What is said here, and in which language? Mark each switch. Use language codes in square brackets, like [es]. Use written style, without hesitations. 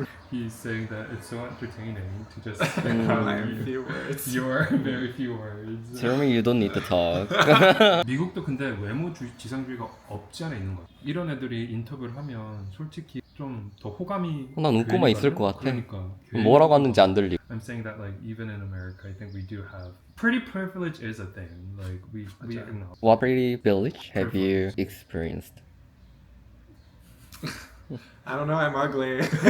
[en] He's saying that it's so entertaining to just I have few words. your very few words. Jeremy, you don't need to talk. [ko] 미국도 근데 외모 지상주의가 없지 않아 있는 것 같아. 이런 애들이 인터뷰를 하면 솔직히 좀 더 호감이. 난 웃고만 있을 것 같아. 그러니까. 뭐라고 하는지 안 들리. [en] I'm saying that like even in America, I think we do have pretty privilege is a thing. Like we acknowledge. What pretty village have you experienced? I don't know, I'm ugly.